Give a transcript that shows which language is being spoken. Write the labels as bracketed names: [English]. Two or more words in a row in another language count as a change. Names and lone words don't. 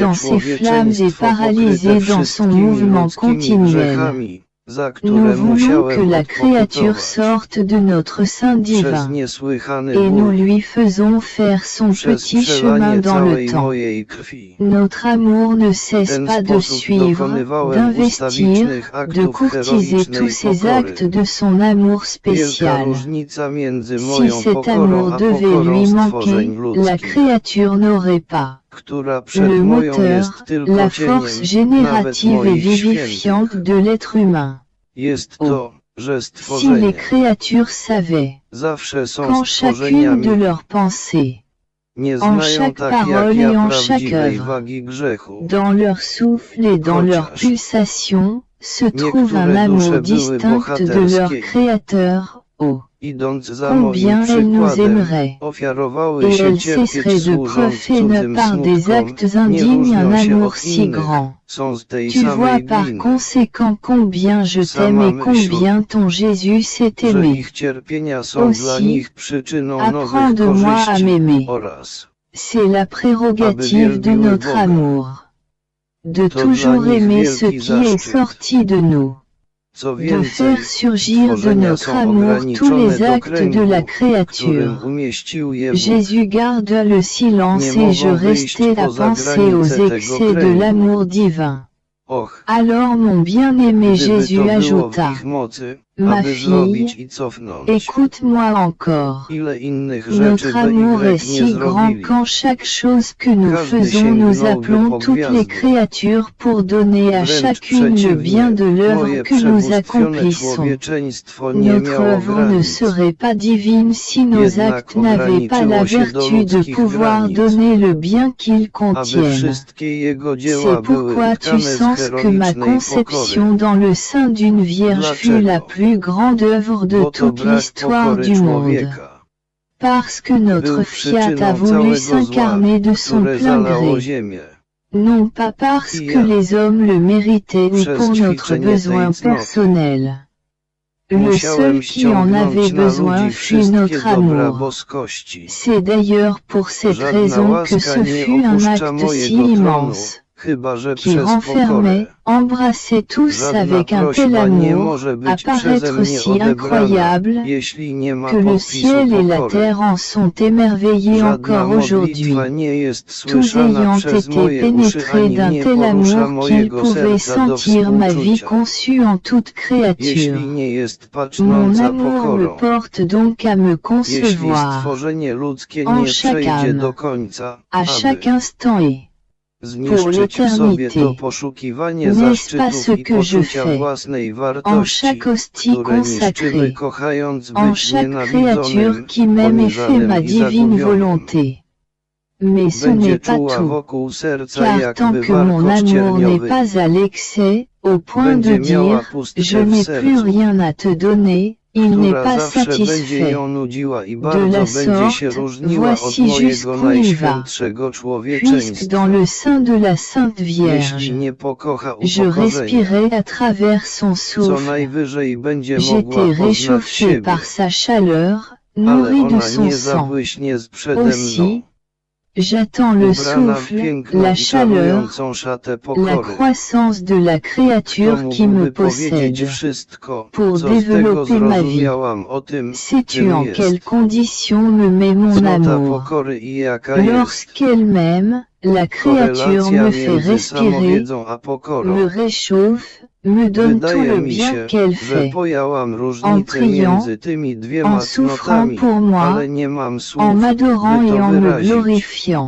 [French] dans ses flammes et [Polish] człowieczeństwo [French] paralysé [Polish] pokryte [French] dans son [Polish] wszystkimi [French] mouvement [Polish] ludzkimi [French] continuel. [Polish] grzechami, za [French] Nous [Polish] które [French] voulons que [Polish] musiałem [French] la créature [Polish] odpokutować. [French] sorte de notre sein [Polish] Przez [French] divin, [Polish] niesłychany [French] et nous [Polish] ból, [French] lui faisons faire son [Polish] przez [French] petit chemin [Polish] przelanie [French] dans le [Polish] całej [French] temps. [Polish] mojej krwi. [French] Notre amour ne [Polish] W [French] cesse [Polish] ten [French] pas de [Polish] sposób [French] suivre, [Polish] dokonywałem [French] d'investir, [Polish] ustawicznych [French] de [Polish] aktów [French] courtiser [Polish] heroicznej [French] tous ces [Polish] pokory. [French] actes de son amour [Polish] Wielka [French] spécial. [Polish] różnica między [French] Si [Polish] moją [French] cet [Polish] pokorą [French] amour [Polish] a [French] devait [Polish] pokorą [French] lui manquer, [Polish] stworzeń [French] la [Polish] ludzkich, [French] créature n'aurait pas [Polish] która przed [French] le [Polish] moją [French] moteur, [Polish] jest tylko [French] la [Polish] cieniem, [French] force [Polish] nawet [French] générative et [Polish] moich [French] vivifiante [Polish] świętych. [French] de l'être humain. [Polish] Jest to, że [French] Si les [Polish] stworzenia [French] créatures savaient [Polish] zawsze są [French] qu'en chacune [Polish] stworzeniami, [French] de leurs pensées, [Polish] nie [French] en [Polish] znają [French] chaque [Polish] tak jak [French] parole et [Polish] ja [French] en chaque [Polish] prawdziwej [French] œuvre, [Polish] wagi grzechu. [French] dans leur souffle et dans leur [Polish] Chociaż [French] pulsation, se trouve [Polish] niektóre [French] un amour [Polish] dusze były [French] distinct de leur [Polish] bohaterskie. [French] Créateur. Oh, [Polish] Idąc za [French] combien [Polish] moim [French] elles nous [Polish] przykładem, [French] aimeraient! [Polish] ofiarowały [French] Et [Polish] się [French] elles [Polish] cierpieć [French] cesseraient de [Polish] służąc [French] profaner [Polish] cudzym [French] par des [Polish] smutkom, [French] actes [Polish] nie [French] indignes un [Polish] różnią się [French] amour [Polish] od [French] si [Polish] innych, [French] grand. [Polish] są z tej [French] Tu vois [Polish] samej [French] par [Polish] gliny, [French] conséquent combien je t'aime et combien ton Jésus s'est [Polish] że [French] aimé. [Polish] ich cierpienia są dla [French] Aussi, [Polish] nich przyczyną nowych [French] apprends de moi à [Polish] korzyści [French] m'aimer. [Polish] oraz [French] C'est la prérogative de [Polish] wielbiły [French] notre [Polish] Boga. [French] amour. De [Polish] To [French] toujours [Polish] dla nich [French] aimer ce [Polish] wielki [French] qui est [Polish] zaszczyt. [French] sorti de nous. [Polish] Co [French] de [Polish] więcej, [French] faire surgir de [Polish] stworzenia [French] notre [Polish] są [French] amour tous [Polish] ograniczone [French] les [Polish] do [French] actes de la [Polish] kręgu, w którym [French] créature. [Polish] umieścił je Bóg. [French] Jésus garda le silence [Polish] Nie [French] et je [Polish] mogą wyjść [French] restais à [Polish] poza [French] penser aux [Polish] granice tego [French] excès de [Polish] kręgu. [French] l'amour divin. [Polish] Och, [French] Alors mon bien-aimé [Polish] gdyby to [French] Jésus [Polish] było w [French] ajouta, [Polish] ich mocy, [French] ma [Polish] aby [French] fille, [Polish] zrobić i cofnąć. [French] écoute-moi encore. [Polish] Ile innych rzeczy [French] Notre amour [Polish] by [French] est [Polish] Y nie [French] si grand [Polish] zrobili. [French] qu'en chaque chose que nous [Polish] Każdy [French] faisons nous [Polish] sięgnąłby [French] appelons [Polish] po [French] toutes les [Polish] gwiazdy. [French] créatures pour donner à [Polish] Wręcz [French] chacune le bien [Polish] przeciwnie, [French] de l'œuvre [Polish] moje [French] que nous [Polish] przebóstwione [French] accomplissons. [Polish] człowieczeństwo nie [French] Notre [Polish] miało [French] œuvre ne [Polish] granic. [French] serait pas divine si nos [Polish] Jednak [French] actes n'avaient pas la [Polish] ograniczyło się do [French] vertu de [Polish] ludzkich [French] pouvoir [Polish] granic. [French] donner le bien qu'ils [Polish] Aby [French] contiennent. [Polish] wszystkie jego [French] C'est [Polish] dzieła były [French] pourquoi tu [Polish] tkane z [French] sens que ma [Polish] heroicznej [French] conception [Polish] pokory. [French] dans le sein d'une vierge fut la [Polish] Dlaczego? [French] plus grande œuvre de [Polish] Bo to [French] toute [Polish] brak [French] l'histoire [Polish] pokory [French] du monde. [Polish] człowieka. [French] Parce que notre [Polish] Był [French] Fiat a [Polish] przyczyną [French] voulu [Polish] całego zła, [French] s'incarner de son [Polish] które [French] plein [Polish] zalało [French] gré. [Polish] ziemię. [French] Non pas parce [Polish] I [French] que [Polish] ja. [French] les hommes le méritaient ou [Polish] Przez [French] pour notre [Polish] ćwiczenie tej [French] besoin [Polish] cnoty. [French] personnel. Le seul [Polish] Musiałem [French] qui en avait [Polish] ściągnąć na [French] besoin [Polish] ludzi [French] fut [Polish] wszystkie [French] notre [Polish] dobra [French] amour. [Polish] boskości. [French] C'est d'ailleurs pour cette [Polish] Żadna [French] raison que [Polish] łaska [French] ce [Polish] nie [French] fut un [Polish] opuszcza [French] acte si [Polish] mojego tronu, [French] immense, [Polish] chyba że [French] qui [Polish] przez [French] renfermait, [Polish] pokorę. [French] embrassait tous [Polish] Żadna [French] avec un tel [Polish] prośba nie [French] amour, [Polish] może być przeze [French] apparaître [Polish] mnie [French] si [Polish] odebrana, [French] incroyable, [Polish] jeśli nie ma [French] que le [Polish] podpisu [French] ciel et la [Polish] pokory. [French] terre en sont émerveillés [Polish] Żadna [French] encore aujourd'hui. [Polish] modlitwa nie jest [French] Tous [Polish] słyszana [French] ayant [Polish] przez [French] été [Polish] moje uszy [French] pénétrés [Polish] ani [French] d'un [Polish] nie [French] tel [Polish] porusza [French] amour qu'ils [Polish] mojego [French] pouvaient [Polish] serca do [French] sentir ma vie [Polish] współczucia. [French] conçue en toute créature. [Polish] Jeśli nie jest [French] Mon [Polish] patrząca [French] amour me [Polish] pokorą, [French] porte donc à me [Polish] jeśli [French] concevoir, [Polish] stworzenie ludzkie [French] en [Polish] nie [French] chaque [Polish] przejdzie [French] âme, [Polish] do końca, [French] à chaque instant et, pour [Polish] zniszczyć w sobie to [French] l'éternité. [Polish] poszukiwanie [French] N'est-ce pas [Polish] zaszczytów [French] ce [Polish] i [French] que je [Polish] poczucia [French] fais? [Polish] własnej [French] En [Polish] wartości, [French] chaque hostie [Polish] które niszczymy [French] consacrée, [Polish] kochając [French] en [Polish] być [French] chaque créature [Polish] nienawidzonym, [French] qui m'aime et fait [Polish] poniżanym [French] ma [Polish] i [French] divine [Polish] zagubionym. [French] volonté. Mais ce [Polish] Będzie [French] n'est pas [Polish] czuła [French] tout, [Polish] wokół serca [French] car [Polish] jak [French] tant que mon [Polish] warkocz [French] amour n'est [Polish] cierniowy. [French] pas à l'excès, au point de [Polish] Będzie miała [French] dire, [Polish] pustkę [French] je [Polish] w [French] n'ai plus [Polish] sercu, [French] rien à te donner, il n'est [Polish] która [French] pas [Polish] zawsze będzie [French] satisfait. [Polish] ją nudziła i [French] De [Polish] bardzo [French] la [Polish] będzie się [French] sorte, [Polish] różniła od [French] voici [Polish] mojego [French] jusqu'où il va. [Polish] najświętszego [French] Puisque [Polish] człowieczeństwa. [French] dans le sein de la Sainte [Polish] Jeśli [French] Vierge, [Polish] nie pokocha [French] je [Polish] upokorzenia, [French] respirais à travers son [Polish] co [French] souffle. [Polish] najwyżej będzie mogła [French] J'étais [Polish] poznać [French] réchauffé [Polish] siebie, [French] par sa chaleur, [Polish] ale [French] nourri de [Polish] ona [French] son [Polish] nie [French] sang. [Polish] zabłyśnie przede [French] Aussi, [Polish] mną. [French] j'attends le [Polish] Ubrana w [French] souffle, [Polish] piękną [French] la [Polish] i [French] chaleur, [Polish] czarującą szatę [French] la [Polish] pokory. [French] croissance de la [Polish] Kto [French] créature qui me [Polish] mógłby powiedzieć [French] possède. [Polish] wszystko, [French] Pour [Polish] co z tego [French] développer ma vie. [Polish] zrozumiałam o tym, [French] Sais-tu [Polish] czym [French] en [Polish] jest. [French] quelles conditions me met mon [Polish] Cnota [French] amour? [Polish] pokory i jaka jest. [French] Lorsqu'elle m'aime, la créature [Polish] Korelacja [French] me fait [Polish] między [French] respirer, [Polish] samowiedzą a pokorą. [French] me réchauffe, me donne tout [Polish] Wydaje [French] le [Polish] mi [French] bien [Polish] się, [French] qu'elle [Polish] że [French] fait. [Polish] pojęłam [French] En [Polish] różnicę [French] priant, [Polish] między tymi dwiema [French] en souffrant [Polish] cnotami, [French] pour moi, [Polish] ale nie mam słów, [French] en m'adorant [Polish] by [French] et [Polish] to [French] en me [Polish] wyrazić. [French] glorifiant.